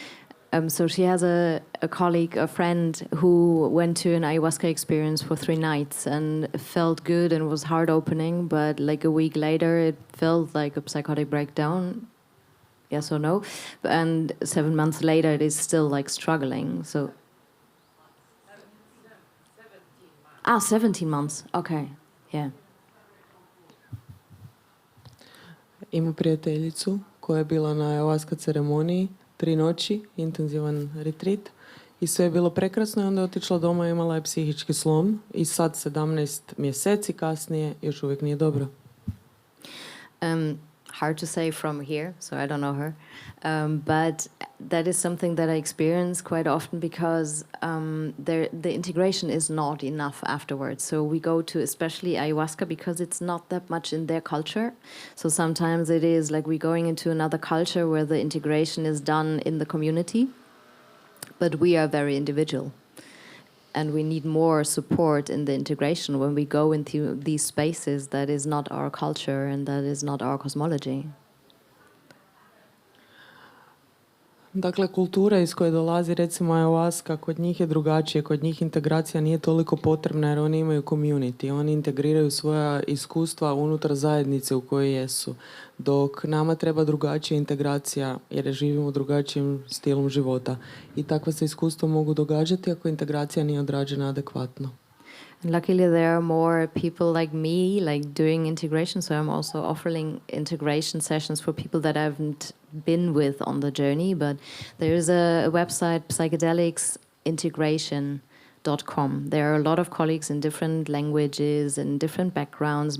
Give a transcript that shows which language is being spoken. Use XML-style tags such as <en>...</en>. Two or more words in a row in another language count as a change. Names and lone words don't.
<en>So she has a colleague, a friend, who went to an ayahuasca experience for 3 nights and felt good and was heart-opening, but like a week later it felt like a psychotic breakdown. Yes or no? And 7 months later it is still like struggling. So 17 months. Okay. Yeah.</en> <hr>Ima prijateljicu koja je bila na ayahuasca ceremoniji 3 noći, intenzivan retreat, i sve je bilo prekrasno, i onda je otišla doma i imala je psihički slom i sad 17 mjeseci kasnije još uvijek nije dobro.</hr> <en>Hard to say from here, so I don't know her. But that is something that I experience quite often because the integration is not enough afterwards. So we go to especially ayahuasca because it's not that much in their culture. So sometimes it is like we're going into another culture where the integration is done in the community, but we are very individual. And we need more support in the integration when we go into these spaces that is not our culture and that is not our cosmology.</en> <hr>Dakle, kultura iz koje dolazi, recimo ayahuasca, kod njih je drugačije, kod njih integracija nije toliko potrebna jer oni imaju community, oni integriraju svoja iskustva unutar zajednice u kojoj jesu, dok nama treba drugačija integracija jer živimo drugačijim stilom života. I takva se iskustva mogu događati ako integracija nije odrađena adekvatno.</hr> <en>And luckily, there are more people like me, like doing integration. So I'm also offering integration sessions for people that I haven't been with on the journey. But there is a website, psychedelicsintegration.com. There are a lot of colleagues in different languages and different backgrounds.</en>